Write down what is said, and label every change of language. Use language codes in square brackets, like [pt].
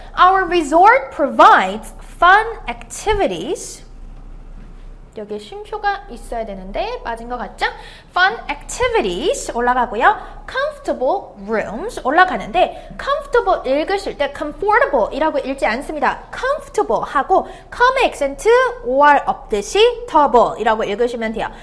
[en] Our resort provides fun activities. [ko] 여기에 쉼표가 있어야 되는데 빠진 것 같죠? [en] Fun activities [ko] 올라가고요. [en] Comfortable rooms [ko] 올라가는데 comfortable 읽으실 때 comfortable 이라고 읽지 않습니다. comfortable 하고 come의 액센트 or 없듯이 table 이라고 읽으시면 돼요.